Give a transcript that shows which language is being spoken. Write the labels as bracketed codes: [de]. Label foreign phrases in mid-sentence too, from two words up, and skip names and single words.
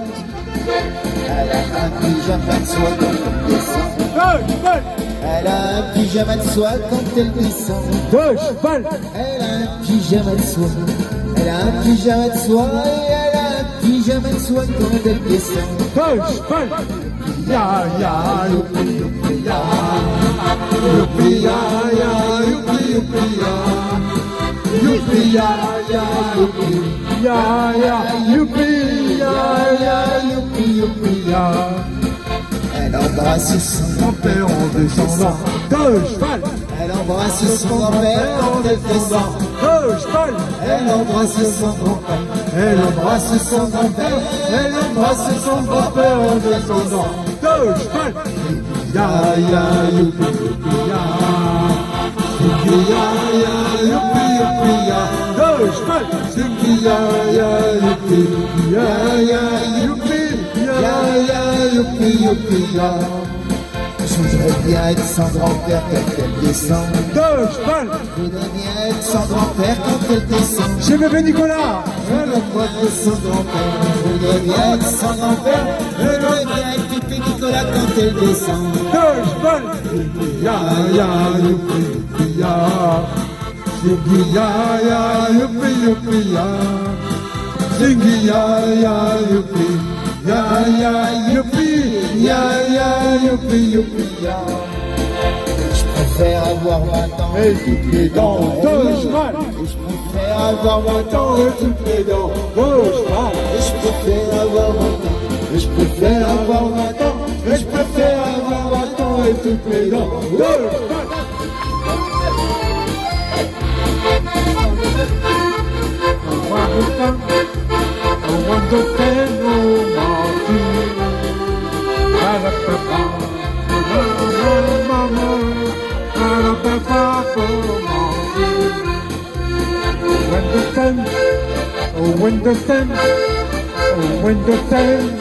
[fr] Elle a un pyjama de soie quand elle descend. Elle a un pyjama de soie quand elle descend. Elle a un pyjama de soie. Elle a un pyjama de soie et elle a un pyjama de soie quand elle descend. Ya ya youpi youpi ya, youpi ya ya youpi youpi ya, youpi ya ya youpi ya ya youpi ya ya youpi youpi ya. Elle embrasse son Grand-père en descendant de cheval. Elle embrasse son grand-père quand elle descend. De cheval. Elle embrasse son grand-père. Elle embrasse son grand-père. Elle embrasse son grand-père en descendant de cheval. Ya ya youpi youpi ya, youpi ya ya youpi youpi ya. De cheval. Youpi ya ya youpi ya ya youpi ya ya youpi youpi ya. Je voudrais bien être son grand-père quand elle descend. De cheval. Je voudrais bien être son grand-père quand elle descend. Chez bébé Nicolas. Elle embrasse son grand-père. Je voudrais bien être son grand-père. Je voudrais bien être Pépé Nicolas quand elle descend. De cheval. Ya ya youpi youpi ya, youpi ya ya youpi youpi ya, youpi ya ya youpi ya ya youpi ya ya youpi youpi ya. Je préfère avoir 20 ans Et toutes les dents de cheval. et je préfère avoir 20 ans Et toutes les dents de cheval. et je préfère avoir 20 ans Et je préfère avoir 20 ans. Et je préfère avoir 20 ans et toutes les dents de cheval. [en] I want to spend no when the sun, when the sun